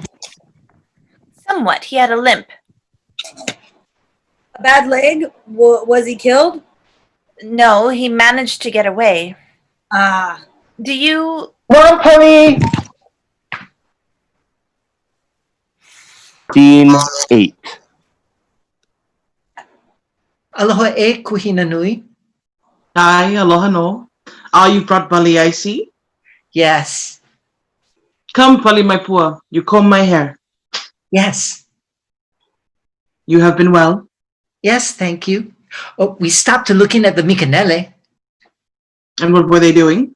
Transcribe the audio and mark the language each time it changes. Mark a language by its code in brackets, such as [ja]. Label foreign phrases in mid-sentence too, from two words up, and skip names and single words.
[en] Somewhat. He had a limp. A bad leg? Was he killed? No, he managed to get away. Ah. Do you... Mom, Polly! Scene 8. [haw] Aloha kuhina nui. [en] Hi, [haw] aloha no. [en] You brought Pali, I see. Yes, Come, Pali, my pua. You comb my hair. yes, You have been well. yes, thank you. Oh, we stopped to looking at the mikanele, And what were they doing?